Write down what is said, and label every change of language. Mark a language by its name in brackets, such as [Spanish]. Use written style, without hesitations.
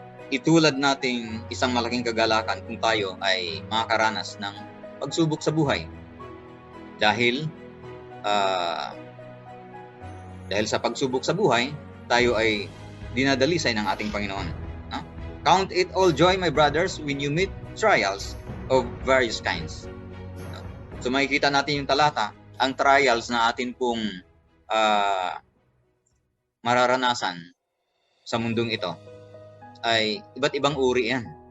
[Filipino] Itulad nating isang malaking kagalakan kung tayo ay makakaranas ng pagsubok sa buhay. Dahil sa pagsubok sa buhay, tayo ay dinadalisay ng ating Panginoon. No? [English] Count it all joy, my brothers, when you meet trials of various kinds. [Filipino] So makikita natin yung talata, ang trials na atin pong mararanasan sa mundong ito ay iba't ibang uri yan.